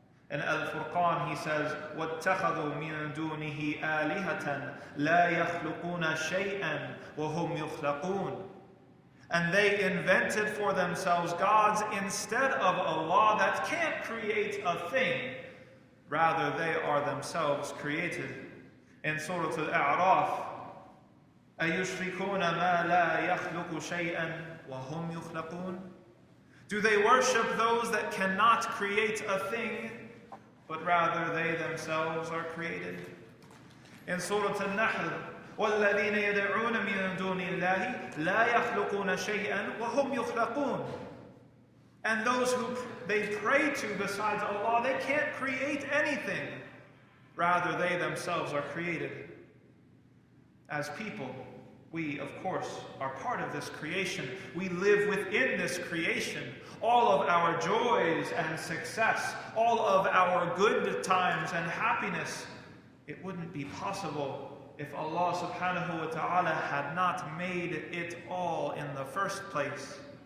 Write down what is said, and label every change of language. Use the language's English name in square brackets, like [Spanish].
[English] In Al-Furqan, he says, [Arabic] وَاتَّخَذُوا مِن دُونِهِ آلِهَةً لَا يَخْلُقُونَ شَيْئًا وَهُمْ يُخْلَقُونَ. [English] And they invented for themselves gods instead of Allah that can't create a thing. Rather, they are themselves created. In Surah Al-A'raf, [Arabic] أَيُشْرِكُونَ مَا لَا يَخْلُقُ شَيْئًا وَهُمْ يُخْلَقُونَ. [English] Do they worship those that cannot create a thing, but rather they themselves are created? In Surah Al-Nahl, [Arabic] وَالَّذِينَ يَدْعُونَ مِن دُونِ اللَّهِ لَا يَخْلُقُونَ شَيْئًا وَهُمْ يُخْلَقُونَ. [English] And those who they pray to besides Allah, they can't create anything. Rather, they themselves are created. As people, we, of course, are part of this creation. We live within this creation. All of our joys and success, all of our good times and happiness, it wouldn't be possible if Allah subhanahu wa ta'ala had not made it all in the first place.